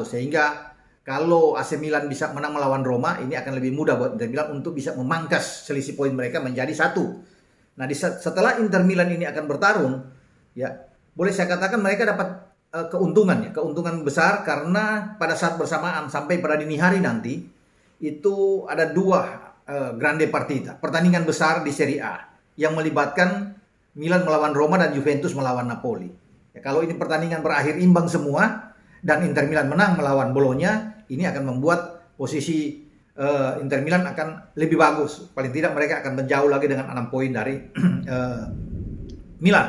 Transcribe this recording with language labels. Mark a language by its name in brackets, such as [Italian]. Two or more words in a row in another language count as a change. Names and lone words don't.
[Indonesian] Sehingga kalau AC Milan bisa menang melawan Roma, ini akan lebih mudah buat Inter Milan untuk bisa memangkas selisih poin mereka menjadi 1. Nah, setelah Inter Milan ini akan bertarung, ya boleh saya katakan mereka dapat keuntungan besar, karena pada saat bersamaan sampai pada dini hari nanti itu ada 2 [Italian] grande partita, [Indonesian] pertandingan besar di Serie A yang melibatkan Milan melawan Roma dan Juventus melawan Napoli. Ya, kalau ini pertandingan berakhir imbang semua dan Inter Milan menang melawan Bologna, ini akan membuat posisi Inter Milan akan lebih bagus. Paling tidak mereka akan menjauh lagi dengan 6 poin dari Milan.